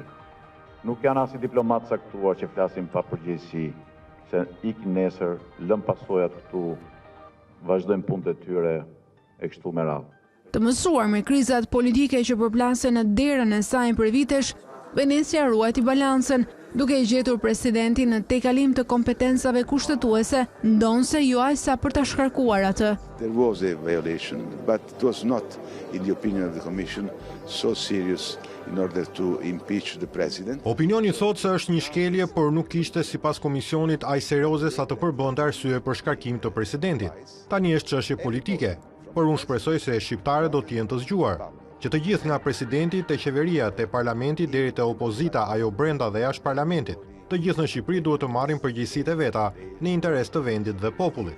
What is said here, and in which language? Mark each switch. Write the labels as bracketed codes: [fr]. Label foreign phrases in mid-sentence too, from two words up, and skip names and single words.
[sq] Nuk janë as diplomatë saktuar që flasin pa përgjegjësi, se ikin nesër, lëm pasojat këtu, vazhdojnë punët e tyre e kështu me radhë. Të mësuar me krizat politike që përplasen në derën e saj për vitesh, Venecia ruajti balancën, duke i gjetur presidentin në tejkalim të kompetencave kushtetuese, ndonse jo aq sa për ta shkarkuar atë. [en] There was a violation, but it was not, in the opinion of the Commission, so serious in order to impeach the president. [sq] Opinioni thotë se është një shkelje, por nuk ishte sipas komisionit aq serioze sa të përbënte arsye për shkarkim të presidentit. Tani është çështje politike, por unë shpresoj se shqiptarët do të jenë të zgjuar, që të gjithë nga presidenti te qeveria te parlamenti deri te opozita ajo brenda dhe jashtë parlamentit, të gjithë në Shqipëri duhet të marrin përgjegjësitë e veta në interes të vendit dhe popullit.